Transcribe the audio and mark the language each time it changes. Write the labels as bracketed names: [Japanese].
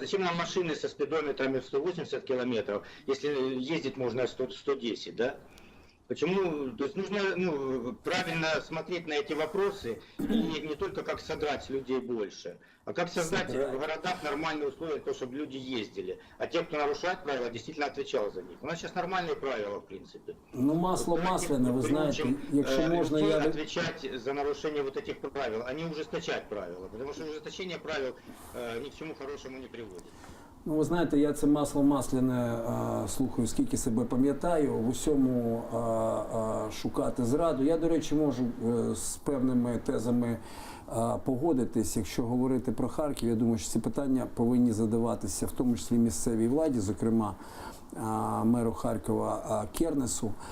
[Russian] Зачем нам машины со спидометрами в 180 километров, если ездить можно 110, да? Почему? То есть нужно правильно смотреть на эти вопросы и не только как содрать с людей больше, а как создать в городах нормальные условия, то, чтобы люди ездили. А те, кто нарушает правила, действительно отвечал за них. У нас сейчас нормальные правила, в принципе. [Ukrainian] Ну, масло масляне, ви знаєте, якщо можна, я... [Russian] отвечать за нарушение вот этих правил, а не ужесточать правила, потому что ужесточение правил ни к чему хорошему не приводит. [Ukrainian] Ну, ви знаєте, я це масло масляне слухаю, скільки себе пам'ятаю, в усьому шукати зраду. Я, до речі, можу з певними тезами погодитись. Якщо говорити про Харків, я думаю, що ці питання повинні задаватися, в тому числі місцевій владі, зокрема меру Харкова Кернесу.